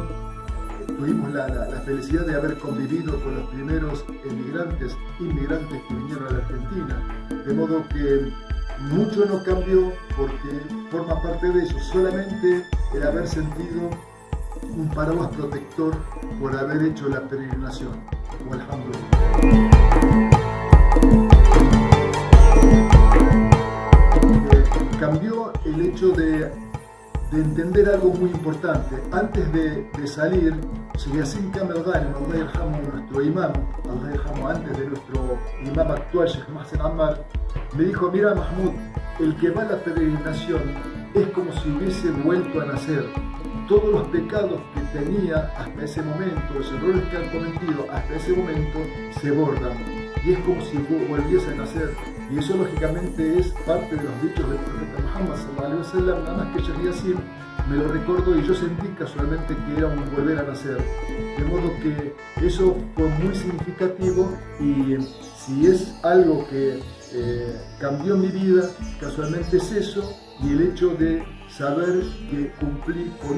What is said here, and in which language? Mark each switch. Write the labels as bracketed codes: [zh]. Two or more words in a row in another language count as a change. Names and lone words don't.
[es] Tuvimos la felicidad de haber convivido con los primeros inmigrantes que vinieron a la Argentina, de modo que mucho no cambió, porque forma parte de eso, solamente el haber sentido un paraguas protector por haber hecho la peregrinación. Alhamdulillah. Cambió el hecho de entender algo muy importante. Antes de salir, Yasin Kamel Ghanem, [ar] الله يرحمه, [es] nuestro imam, [ar] الله يرحمه, [es] antes de nuestro imam actual, Sheikh Mohsen Ammar, me dijo: mira Mahmoud, el que va a la peregrinación es como si hubiese vuelto a nacer. Todos los pecados que tenía hasta ese momento, los errores que han cometido hasta ese momento, se borran, y es como si volviese a nacer. Y eso lógicamente es parte de los dichos del profeta Muhammad [ar] صلى الله عليه وسلم, [es] nada más que Sheikh Yasin me lo recordó y yo sentí casualmente que era un volver a nacer. De modo que eso fue muy significativo, y si es algo que cambió mi vida, casualmente es eso, y el hecho de saber que cumplí con